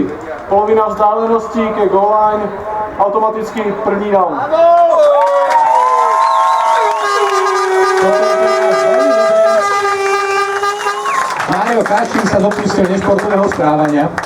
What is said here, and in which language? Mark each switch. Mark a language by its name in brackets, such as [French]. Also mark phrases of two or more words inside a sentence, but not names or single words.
[Czech] Polovina vzdálenosti ke [English] goal line, [Czech] automaticky první down. [Slovak] Mário Kašín sa dopustil nešportového správania.